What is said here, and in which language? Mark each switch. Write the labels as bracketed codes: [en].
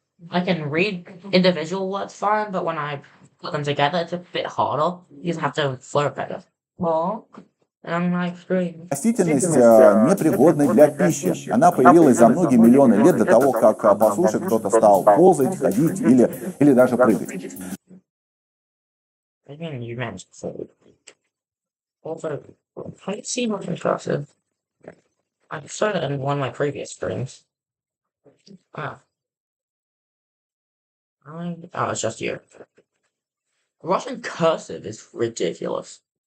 [en] I can read individual words fine, but when I put them together, it's a bit harder. You just have to flow better. Well, [ru] Растительность непригодна для пищи. Она появилась за многие миллионы лет до того, как по суше кто-то стал ползать, ходить или даже прыгать. [en] I mean, you meant food. Also, I see much impressive. I've started in one of my previous streams. Ah. Oh, it's just you. Russian cursive is ridiculous.